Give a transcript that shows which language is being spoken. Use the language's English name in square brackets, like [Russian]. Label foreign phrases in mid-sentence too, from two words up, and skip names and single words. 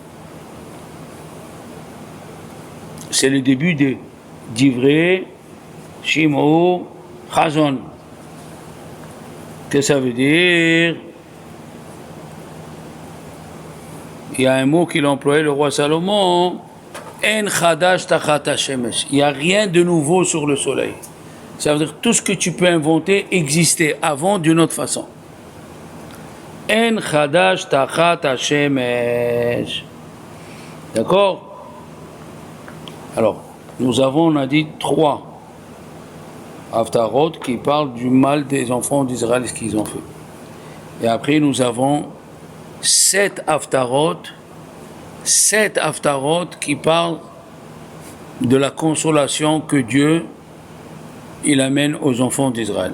[French] C'est le début de Divrei, Shimon, Chazon. Qu'est-ce que ça veut dire? Il y a un mot qu'il a employé, le roi Salomon. [Hebrew] En chadash tachat hashemesh. [French] Il n'y a rien de nouveau sur le soleil. Ça veut dire que tout ce que tu peux inventer existait avant d'une autre façon. [Hebrew] En chadash tachat hashemesh. [French] D'accord? Alors, on a dit 3 haftarot qui parlent du mal des enfants d'Israël, ce qu'ils ont fait. Et après, nous avons 7 haftarot qui parlent de la consolation que Dieu il amène aux enfants d'Israël.